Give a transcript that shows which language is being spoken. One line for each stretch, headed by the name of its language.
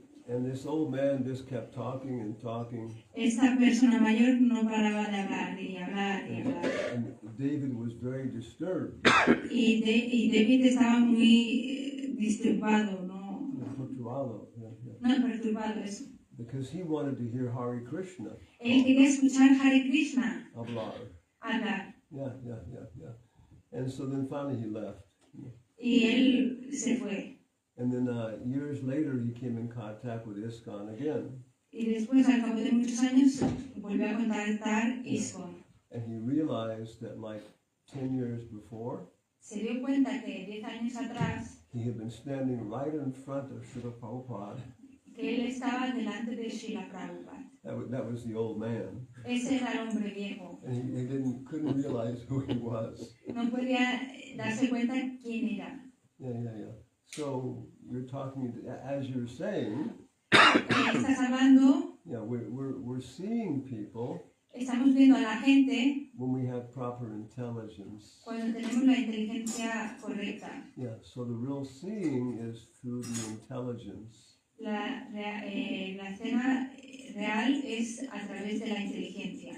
English: And this old man just kept talking and talking.
Spanish: Esta persona mayor no paraba de hablar y hablar y hablar.
English: And David was very disturbed.
Spanish: Y David estaba muy disturbado, ¿no? Perturbado eso.
English: Because he wanted to hear Hare Krishna.
Spanish: Él quería escuchar Hare Krishna. Hablar. Yeah.
English: And so then finally he left.
Spanish: Y él se fue.
English: And then years later he came in contact with ISKCON again.
Spanish: Y después, al cabo de muchos años, volvió a contactar ISKCON.
English: And he realized that like 10 years before,
Spanish: Se dio cuenta que 10 años atrás,
English: he had been standing right in front of Srila Prabhupada.
Spanish: que él estaba delante de Srila Prabhupada.
English: That was the old man.
Spanish: Ese era el hombre viejo.
English: And he couldn't realize who he was.
Spanish: No podía darse cuenta quién era.
English: Yeah. So you're talking, as you're saying,
Spanish: Estás hablando,
English: we're seeing people
Spanish: estamos viendo a la gente
English: when we have proper intelligence.
Spanish: cuando tenemos la inteligencia correcta.
English: Yeah, so the real seeing is through the intelligence.
Spanish: La escena real es a través de la inteligencia.